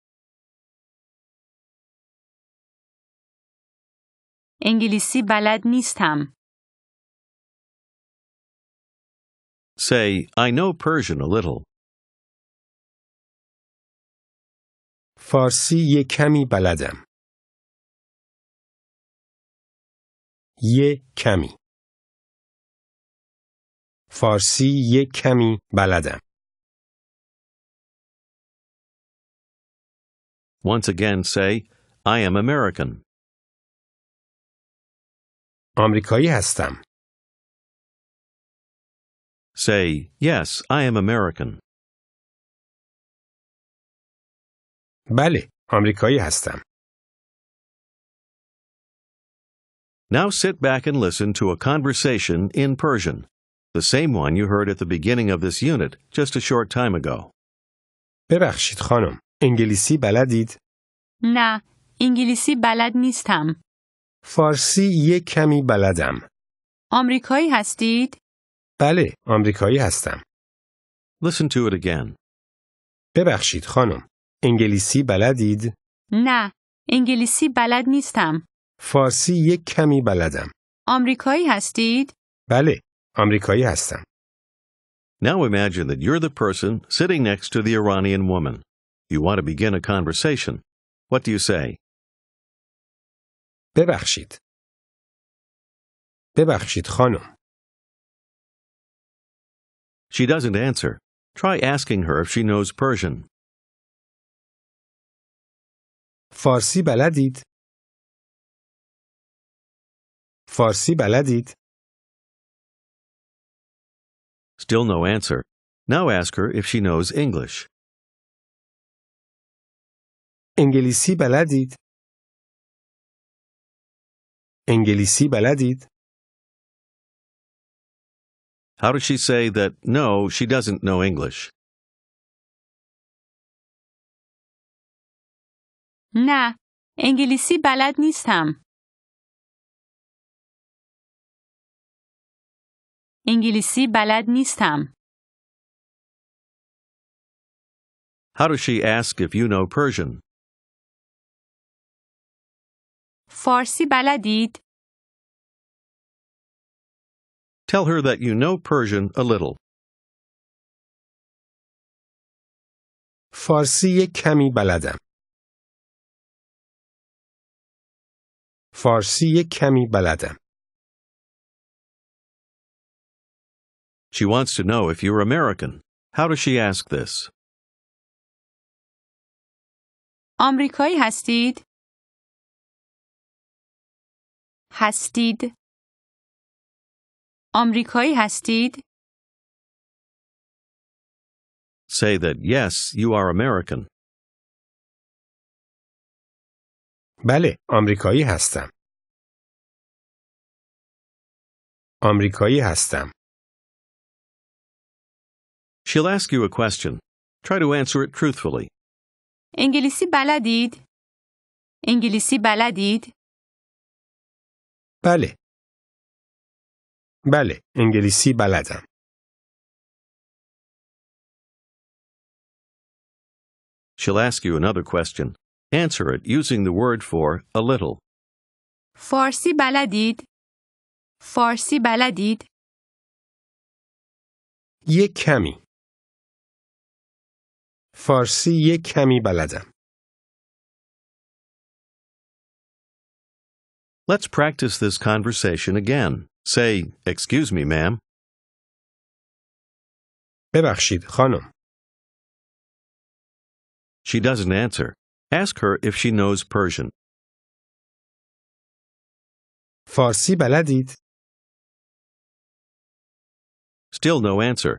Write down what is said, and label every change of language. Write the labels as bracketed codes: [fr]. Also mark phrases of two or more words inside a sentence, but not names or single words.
[fa] انگلیسی بلد نیستم. [en] Say, I know Persian a little. [fa] فارسی یک کمی بلدم. یک کمی. فارسی یک کمی بلدم. [en] Once again say, I am American. [fa] آمریکایی هستم. [en] Say, yes, I am American. [fa] بله، آمریکایی هستم. [en] Now sit back and listen to a conversation in Persian, the same one you heard at the beginning of this unit just a short time ago. [fa] ببخشید خانم، انگلیسی بلدید؟ نه، انگلیسی بلد نیستم. فارسی یک کمی بلدم. آمریکایی هستید؟ بله، آمریکایی هستم. [en] Listen to it again. [fa] ببخشید خانم، انگلیسی بلدید؟ نه، انگلیسی بلد نیستم. فارسی یک کمی بلدم. آمریکایی هستید؟ بله، آمریکایی هستم. [en] Now imagine that you're the person sitting next to the Iranian woman. You want to begin a conversation. What do you say? [fa] ببخشید. ببخشید خانم. [en] She doesn't answer. Try asking her if she knows Persian. [fa] فارسی بلدید؟ فارسی بلدید؟ [en] Still no answer. Now ask her if she knows English. [fa] انگلیسی بلدید؟ انگلیسی بلدید؟ [en] How does she say that no, she doesn't know English? [fa] نه، انگلیسی بلد نیستم. انگلیسی بلد نیستم. [en] How does she ask if you know Persian? [fa] فارسی بلدید؟ [en] Tell her that you know Persian a little. [fa] فارسی یک کمی بلدم. فارسی یک کمی بلدم. [en] She wants to know if you're American. How does she ask this? [fa] آمریکایی هستید؟ هستید؟ آمریکایی هستید؟ [en] Say that yes, you are American. [fa] بله، آمریکایی هستم. آمریکایی هستم. [en] She'll ask you a question. Try to answer it truthfully. [fa] انگلیسی بلدید؟ انگلیسی بلدید؟ بله. بله، انگلیسی بلدم. [en] She'll ask you another question. Answer it using the word for a little. [fa] فارسی بلدید؟ فارسی بلدید؟ یک کمی. فارسی یک کمی بلدم. [en] Let's practice this conversation again. Say, "Excuse me, ma'am." [fa] ببخشید خانم. [en] She doesn't answer. Ask her if she knows Persian. [fa] فارسی بلدید؟ [en] Still no answer.